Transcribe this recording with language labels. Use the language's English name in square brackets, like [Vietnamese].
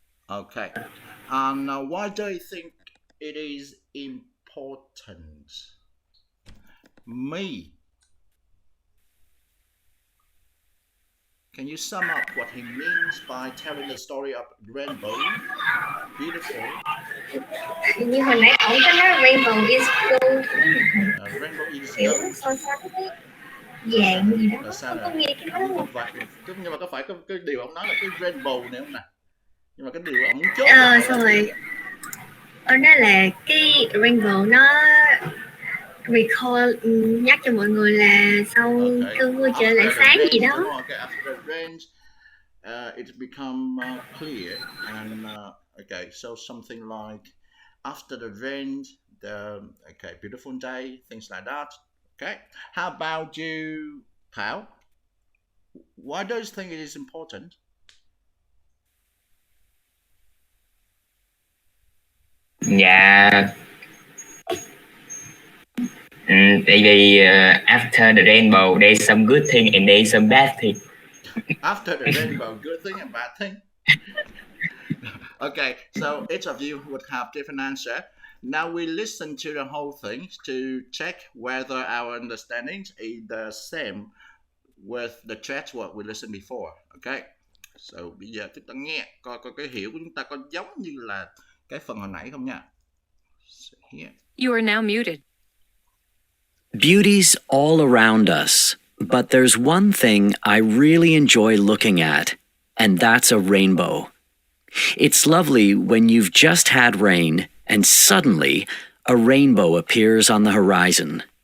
[English] Okay, and why do you think it is important? Me. Can you sum up what he means by telling the story of rainbow? Beautiful. [Vietnamese] Như hồi nãy ông có nói [English] rainbow is gold. Rainbow is [Vietnamese] Kiểu [English] gold. [Vietnamese] sao cái dạng gì đó. Sao Có nghe cái đó không? Nhưng mà có phải cái điều ông nói là cái rainbow này không nè? Nhưng mà cái điều ông muốn chốt Xong rồi ông nói là cái rainbow nó recall, nhắc cho mọi người là sau cơn mưa trở lại sáng gì đó. [English] Okay, after the rain, it become clear, and okay, so something like after the rain, beautiful day, things like that. Okay, how about you, Thảo? Why do you think it is important? [Vietnamese] Dạ, tại vì [English] after the rainbow, there's some good thing and there's some bad thing. After the rainbow, good thing and bad thing. Okay, so each of you would have different answer. Now we listen to the whole thing to check whether our understanding is the same with the stretch word we listened before. [Vietnamese] Okay, so bây giờ chúng ta nghe coi cái hiểu của chúng ta có giống như là cái phần hồi nãy không nha. [English] So here. You are now muted. Beauty's all around us, but there's one thing I really enjoy looking at, and that's a rainbow. It's lovely when you've just had rain, and suddenly a rainbow appears on the horizon.